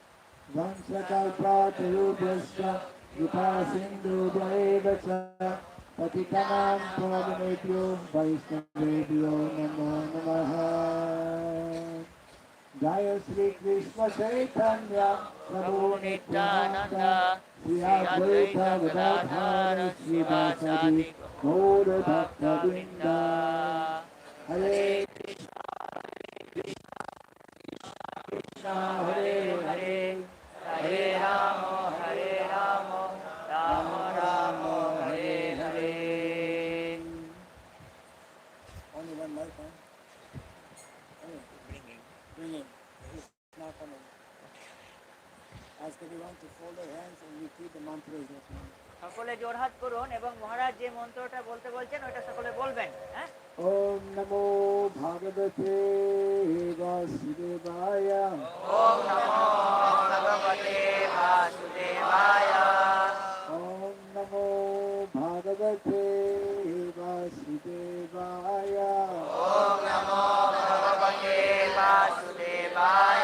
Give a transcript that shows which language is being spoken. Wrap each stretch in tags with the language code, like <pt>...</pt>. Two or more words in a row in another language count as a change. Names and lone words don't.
<sa>वंसकल्पतरुभ्यस्य कृपा सिन्धु भैवच पतितानाम् पावनेभ्यो वैष्णवेभ्यो नमो नमः जय श्री कृष्ण चैतन्य प्रभु नित्यानन्द श्री अद्वैत गदाधर श्री वासादि गौर भक्त वृन्द हरे कृष्ण हरे हरे हरे राम हरे राम राम राम हरे हरे.</sa> <en>Only one mic, huh? Bringing. It's not coming. Ask everyone to fold their hands and repeat the mantra.</en> <bn>সকলে জোড়হাত করুন এবং মহারাজ যে মন্ত্রটা বলতে বলছেন ওটা সকলে বলবেন। হ্যাঁ,</bn> <sa>ओम् नमो भागवते वासुदेवाय ओम् नमो भगवते वासुदेवाय ओम् नमो भागवते वासुदेवाय ओम् नमो भगवते वासुदेवाय</sa>